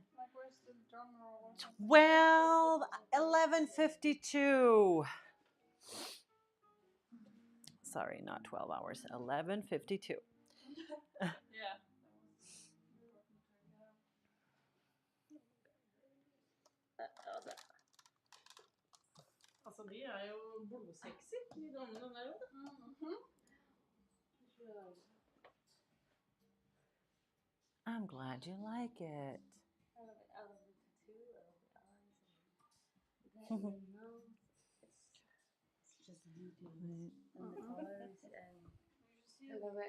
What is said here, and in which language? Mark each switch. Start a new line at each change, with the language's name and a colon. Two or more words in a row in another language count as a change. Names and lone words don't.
English: Like where's the drum roll? 12, 11:52. Sorry, not 12 hours. 11:52. Yeah.
Norwegian: Altså, de jo blodsexy, de damene der jo.
English: I'm glad you like it. I love it. I love the tattoo. I love the eyes and the nose. It's just details and the colors and I love it.